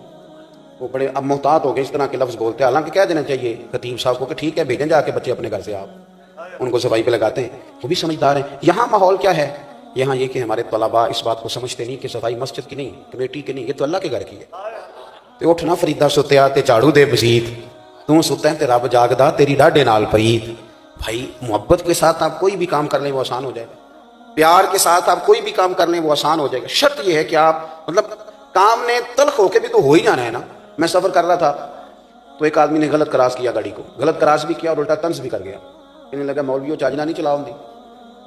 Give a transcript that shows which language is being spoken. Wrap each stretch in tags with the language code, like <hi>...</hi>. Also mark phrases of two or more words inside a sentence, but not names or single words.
<ur>وہ بڑے اب محتاط ہو گئے، اس طرح کے لفظ بولتے ہیں، حالانکہ کہہ دینا چاہیے خطیب صاحب کو کہ ٹھیک ہے بھیجیں جا کے بچے اپنے گھر سے، آپ ان کو صفائی پہ لگاتے ہیں، وہ بھی سمجھدار ہیں۔ یہاں ماحول کیا ہے؟ یہاں یہ کہ ہمارے طلباء اس بات کو سمجھتے نہیں کہ صفائی مسجد کی نہیں، کمیٹی کی نہیں، یہ تو اللہ کے گھر کی ہے۔</ur> <pa>تو اٹھنا فریدہ ستیا تے جھاڑو دے مزید، تو ستا ہے تے رب جاگدا تیری ڈاڈے نال پرید۔</pa> <ur>بھائی محبت کے ساتھ آپ کوئی بھی کام کر لیں وہ آسان ہو جائے گا، پیار کے ساتھ آپ کوئی بھی کام کر لیں وہ آسان ہو جائے گا۔ شرط یہ ہے کہ آپ مطلب کام نے تلخ ہو کے بھی تو ہو ہی جانا ہے نا۔ میں سفر کر رہا تھا تو ایک آدمی نے غلط کراس کیا گاڑی کو، غلط کراس بھی کیا اور الٹا طنز بھی کر گیا، کہنے لگا</ur> <pa>مولویو چاجنا نہیں چلاؤ دی،</pa> <ur>وہ کر گیا۔</ur>